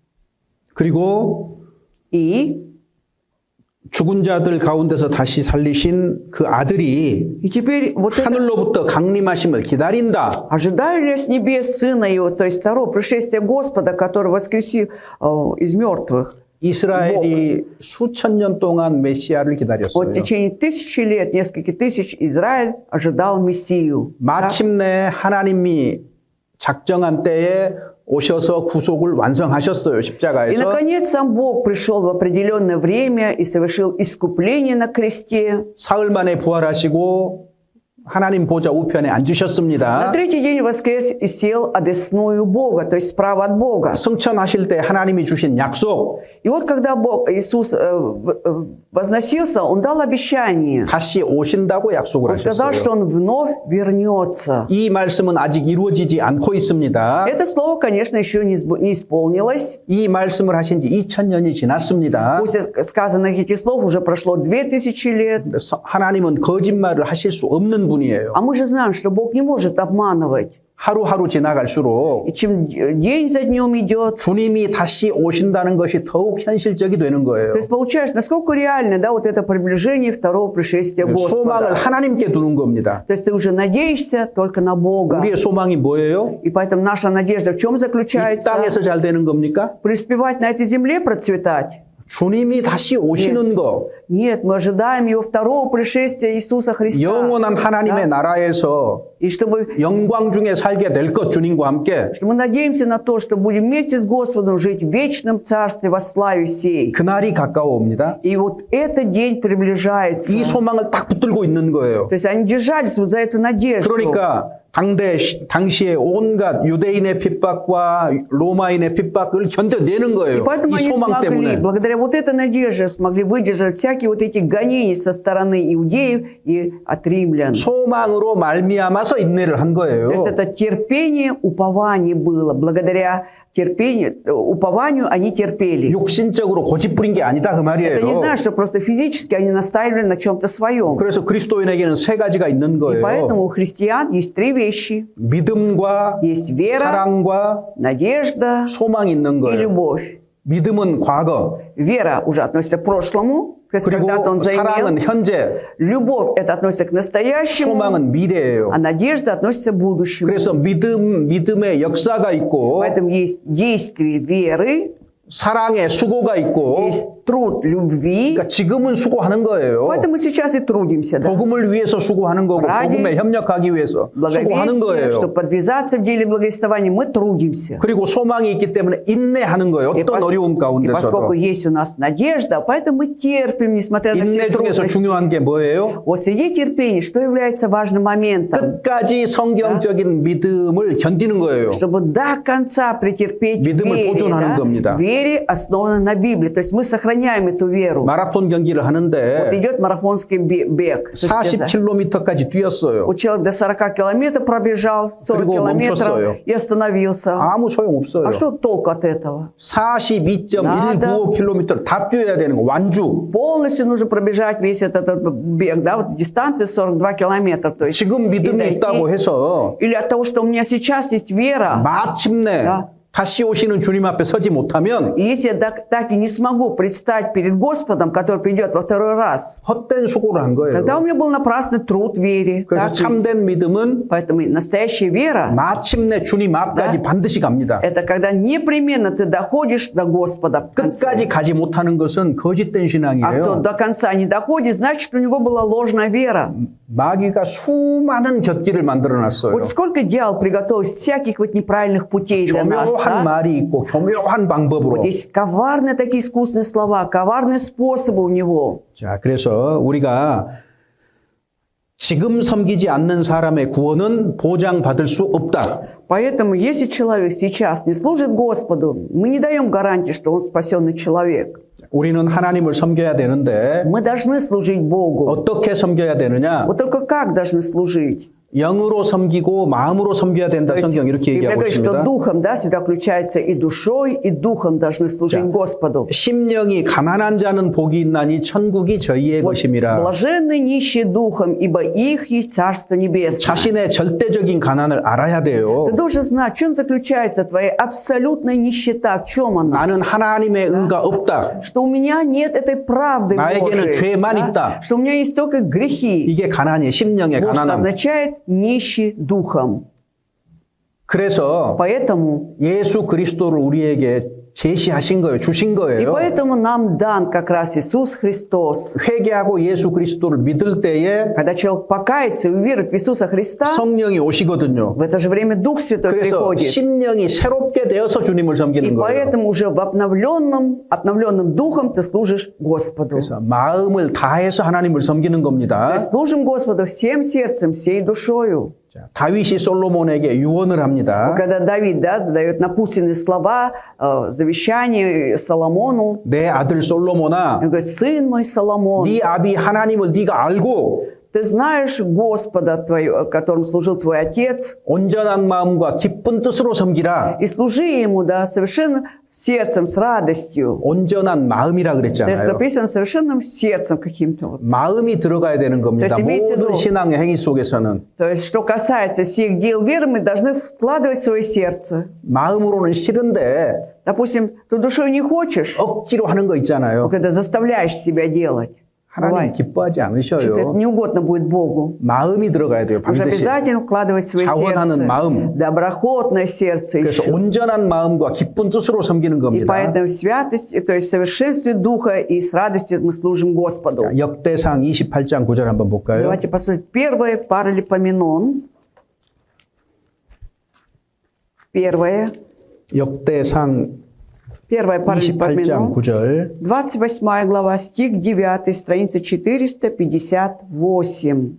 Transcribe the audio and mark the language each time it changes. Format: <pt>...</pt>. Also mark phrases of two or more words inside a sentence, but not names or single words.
<ko>그리고</ko> <ru>И</ru> <ko>죽은 자들 가운데서 다시 살리신 그 아들이</ko> <ru>теперь вот это,</ru> <ko>하늘로부터 강림하심을 기다린다.</ko> <ru>ожидаю ли я с небес Сына Его, то есть второго пришествия Господа, который воскресил из мертвых?</ru> <ko>이스라엘이 수천 년 동안 메시아를</ko> <ru>Вот в</ru> <ko>기다렸어요.</ko> <ru>течение тысячи лет, несколько тысяч, Израиль ожидал Мессию. Да?</ru> <ko>마침내 하나님이 작정한 때에 오셔서 구속을 완성하셨어요.</ko> <ru>И,</ru> <ko>십자가에서.</ko> <ru>наконец, сам Бог пришел в определенное время и совершил искупление на кресте.</ru> <ko>사흘 만에 부활하시고 하나님 보좌 우편에</ko> <ru>На</ru> <ko>앉으셨습니다.</ko> <ru>третий день воскрес и сел одесную Бога, то есть справа от Бога.</ru> <ko>승천하실 때 하나님이 주신 약속,</ko> <ru>И вот когда Иисус возносился, Он дал обещание.</ru> <ko>다시 오신다고 약속을</ko> <ru>Он сказал, что</ru> <ko>하셨어요.</ko> <ru>Он вновь вернется.</ru> <ko>이 말씀은 아직 이루어지지 않고 있습니다.</ko> <ru>Это слово, конечно, еще не исполнилось.</ru> <ko>이 말씀을 하신 지 2000년이 지났습니다.</ko> <ru>После сказанных этих слов уже прошло 2000 лет.</ru> <ko>하나님은 거짓말을 하실 수 없는 분이에요.</ko> <ru>А мы же знаем, что Бог не может обманывать.</ru> <ko>하루하루 지나갈수록</ko> <ru>И чем день за днем идет,</ru> <ko>주님이 다시 오신다는 것이 더욱 현실적이 되는 거예요.</ko> <ru>то есть получается, насколько реально, да, вот это приближение второго пришествия</ru> <ko>소망을</ko> <ru>Господа.</ru> <ko>하나님께 두는 겁니다.</ko> <ru>То есть ты уже надеешься только на Бога.</ru> <ko>우리의 소망이 뭐예요?</ko> <ru>И поэтому наша надежда в чем</ru> <ko>이</ko> <ru>заключается?</ru> <ko>땅에서 잘 되는 겁니까?</ko> <ru>Преуспевать на этой земле, процветать?</ru> <ko>주님이 다시 오시는 거,</ko> <ru>Нет, мы ожидаем Его второго пришествия Иисуса Христа.</ru> <ko>영원한 하나님의 나라에서</ko> <ru>И чтобы</ru> <ko>영광 중에 살게 될 것, 주님과 함께.</ko> <ru>что мы надеемся на то, что будем вместе с Господом жить в вечном Царстве во славе всей.</ru> <ko>그날이 가까워옵니다.</ko> <ru>И вот этот день приближается.</ru> <ko>이 소망을 딱 붙들고 있는 거예요.</ko> <ru>То есть они держались вот за эту надежду.</ru> <ko>그러니까 당시에 온갖 유대인의 핍박과 로마인의 핍박을 견뎌내는</ko> <ru>И</ru> <ko>거예요.</ko> <ru>поэтому</ru> <ko>이</ko> <ru>они</ru> <ko>소망</ko> <ru>смогли,</ru> <ko>때문에.</ko> <ru>благодаря вот этой надежде, смогли выдержать всякие вот эти гонения со стороны иудеев и от римлян.</ru> <ko>소망으로 말미암아서 인내를 한 거예요.</ko> <ru>То есть это терпение, упование было. Благодаря терпению, упованию они терпели.</ru> <ko>육신적으로 고집부린 게 아니다 그</ko> <ru>Это не</ru> <ko>말이에요.</ko> <ru>значит, что просто физически они настаивали на чем-то своем.</ru> <ko>그래서 그리스도인에게는 세 가지가 있는</ko> <ru>И</ru> <ko>거예요.</ko> <ru>поэтому у христиан есть три вещи.</ru> <ko>믿음과</ko> <ru>Есть вера,</ru> <ko>사랑과</ko> <ru>надежда</ru> <ko>소망이 있는</ko> <ru>и</ru> <ko>거예요.</ko> <ru>любовь.</ru> <ko>믿음은 과거,</ko> <ru>Вера уже относится к прошлому, то есть</ru> <ko>그리고</ko> <ru>когда-то он</ru> <ko>사랑은</ko> <ru>заимел.</ru> <ko>현재,</ko> <ru>Любовь это относится к настоящему,</ru> <ko>소망은 미래예요.</ko> <ru>а надежда относится к будущему.</ru> <ko>그래서 믿음의 역사가 있고</ko> <ru>Поэтому есть действие веры,</ru> <ko>사랑의 수고가 있고,</ko> <ru>есть труд любви.</ru> <ko>그러니까 지금은 수고하는 거예요.</ko> <ru>Поэтому сейчас и трудимся, да?</ru> <ko>복음을 위해서 수고하는 거고</ko> <ru>ради</ru> <ko>복음에 협력하기 위해서 수고하는</ko> <ru>Благовестие,</ru> <ko>거예요.</ko> <ru>чтобы подвязаться в деле благовествования, мы трудимся.</ru> <ko>그리고 소망이 있기 때문에 인내하는 거예요.</ko> <ru>И,</ru> <ko>어떤 어려움</ko> <ru>и поскольку</ru> <ko>가운데서도.</ko> <ru>есть у нас надежда, поэтому мы терпим, несмотря на все</ru> <ko>인내 중에서</ko> <ru>трудности.</ru> <ko>중요한 게 뭐예요?</ko> <ru>Вот среди терпения, что является важным моментом?</ru> <ko>끝까지 성경적인 믿음을 견디는 거예요.</ko> <ru>Чтобы до конца претерпеть</ru> <ko>믿음을</ko> <ru>вере,</ru> <ko>보존하는</ko> <ru>да?</ru> <ko>겁니다.</ko> <ru>Вере, основанной на Библии. То есть мы сохраняем эту веру.</ru> <ko>마라톤 경기를</ko> <ru>Вот</ru> <ko>하는데</ko> <ru>идет марафонский бег.</ru> <ko>40km까지 뛰었어요.</ko> <ru>Вот человек до 40 километров пробежал, 40</ru> <ko>그리고</ko> <ru>километров</ru> <ko>멈췄어요.</ko> <ru>и остановился.</ru> <ko>아무 소용 없어요.</ko> <ru>А что толку от этого?</ru> <ko>42.195km 다 뛰어야 되는 거. 완주.</ko> <ru>Полностью нужно пробежать весь этот бег, да, вот дистанция 42 километра. То есть</ru> <ko>지금 믿음이</ko> <ru>и</ru> <ko>있다고 해서</ko> <ru>или от того, что у меня сейчас есть вера,</ru> <ko>마침내</ko> <ru>Да.</ru> <ko>다시 오시는 주님 앞에 서지 못하면</ko> <ru>и если я так и не смогу предстать перед Господом, который придет во второй раз,</ru> <ko>헛된 수고를 한</ko> <ru>тогда у</ru> <ko>거예요.</ko> <ru>меня был напрасный труд в вере.</ru> <ko>그래서</ko> <ru>Так?</ru> <ko>참된 믿음은</ko> <ru>Поэтому настоящая вера</ru> <ko>마침내 주님 앞까지</ko> <ru>Да.</ru> <ko>반드시 갑니다. –</ko> <ru>это когда непременно ты доходишь до Господа. в конце.</ru> <ko>끝까지 가지 못하는 것은 거짓된</ko> <ru>А кто</ru> <ko>신앙이에요.</ko> <ru>до конца не доходит, значит, у него была ложная вера.</ru> <ko>마귀가 수많은 곁길을 만들어 놨어요.</ko> <ru>Вот сколько дьявол приготовил всяких вот неправильных путей для нас.</ru> <ko>교묘한</ko> <ru>да?</ru> <ko>말이 있고 교묘한 방법으로.</ko> <ru>Вот есть коварные такие искусственные слова, коварные способы у него.</ru> <ko>자, 그래서 우리가 지금 섬기지 않는 사람의 구원은 보장받을 수 없다.</ko> <ru>Поэтому, если человек сейчас не служит Господу, мы не даем гарантии, что он спасенный человек.</ru> <ko>우리는 하나님을 섬겨야 되는데</ko> <ru>Мы должны служить Богу.</ru> <ko>어떻게 섬겨야 되느냐?</ko> <ru>Вот только как должны служить?</ru> <ko>영으로 섬기고 마음으로 섬겨야 된다.</ko> <ru>То есть,</ru> <ko>성경 이렇게</ko> <ru>Библия</ru> <ko>얘기하고</ko> <ru>говорит, что</ru> <ko>있습니다.</ko> <ru>духом, да, всегда включается и душой, и духом должны служить Господу.</ru> <ko>심령이 가난한 자는 복이 있나니 천국이 저희의</ko> <ru>Вот,</ru> <ko>것임이라.</ko> <ru>блаженны нищие духом, ибо их есть Царство Небесное.</ru> <ko>자신의 절대적인 가난을 알아야 돼요.</ko> <ru>Ты должен знать, в чем заключается твоя абсолютная нищета, в чем она.</ru> <ko>나는 하나님의 의가 없다.</ko> <ru>Что у меня нет этой правды</ru> <ko>나에게는</ko> <ru>Божией,</ru> <ko>죄만</ko> <ru>да?</ru> <ko>있다.</ko> <ru>Что у меня есть только грехи.</ru> <ko>이게 가난이에요. 심령의</ko> <ru>Вот что</ru> <ko>가난함.</ko> <ru>означает нищий духом.</ru> <ko>그래서</ko> <ru>Поэтому</ru> <ko>예수 그리스도를 우리에게 제시하신 거예요. 주신</ko> <ru>И</ru> <ko>거예요.</ko> <ru>поэтому нам дан как раз Иисус Христос.</ru> <ko>회개하고 예수 그리스도를 믿을 때에</ko> <ru>Когда человек покается и уверует в Иисуса Христа,</ru> <ko>성령이 오시거든요.</ko> <ru>в это же время Дух Святой</ru> <ko>그래서</ko> <ru>приходит.</ru> <ko>심령이 새롭게 되어서 주님을</ko> <ru>И</ru> <ko>섬기는 거예요.</ko> <ru>поэтому уже в обновленным духом ты служишь Господу.</ru> <ko>그래서 마음을 다해서 하나님을 섬기는</ko> <ru>Мы</ru> <ko>겁니다.</ko> <ru>служим Господу всем сердцем, всей душою.</ru> <ko>자, 다윗이 솔로몬에게 유언을 합니다.</ko> <ru>Когда Давид дает напутственные слова, завещание Соломону,</ru> <ko>내 아들 솔로몬아,</ko> <ru>он говорит: сын мой Соломон,</ru> <ko>네 아비 하나님을 네가 알고</ko> <ru>ты знаешь Господа, которым служил твой отец,</ru> <ko>온전한 마음과 기쁜 뜻으로 섬기라.</ko> <ru>и служи ему, да, совершенно сердцем, с радостью.</ru> <ko>온전한 마음이라</ko> <ru>То есть</ru> <ko>그랬잖아요.</ko> <ru>записано совершенным сердцем каким-то. Вот.</ru> <ko>마음이 들어가야 되는 겁니다.</ko> <ru>То есть имеется в</ru> <ko>모든</ko> <ru>виду-</ru> <ko>신앙의 행위 속에서는</ko> <ru>То есть, что касается всех дел веры, мы должны вкладывать в свое сердце.</ru> <ko>마음으로는 싫은데</ko> <ru>Допустим, ты душой не хочешь,</ru> <ko>억지로 하는 거 있잖아요.</ko> <ru>когда заставляешь себя делать.</ru> <ko>하나님</ko> <ru>Бывает.</ru> <ko>기뻐하지</ko> <ru>Что-то это</ru> <ko>않으셔요.</ko> <ru>не угодно будет Богу.</ru> <ko>마음이 들어가야 돼요.</ko> <ru>Нужно</ru> <ko>반드시.</ko> <ru>обязательно вкладывать в свое</ru> <ko>자원하는</ko> <ru>сердце.</ru> <ko>마음.</ko> <ru>Доброхотное сердце</ru> <ko>그래서</ko> <ru>еще.</ru> <ko>온전한 마음과 기쁜 뜻으로 섬기는</ko> <ru>И</ru> <ko>겁니다.</ko> <ru>поэтому в святости, то есть в совершенстве Духа и с радостью мы служим Господу.</ru> <ko>자, 역대상 28장 9절 한번 볼까요?</ko> <ru>Давайте посмотрим. Первое Паралипоменон.</ru> <ko>역대상</ko> <ru>Первое</ru> <ko>28장</ko> <ru>Паралипоменон.</ru> <ko>9절.</ko> <ru>28 глава, стих 9, страница 458.</ru>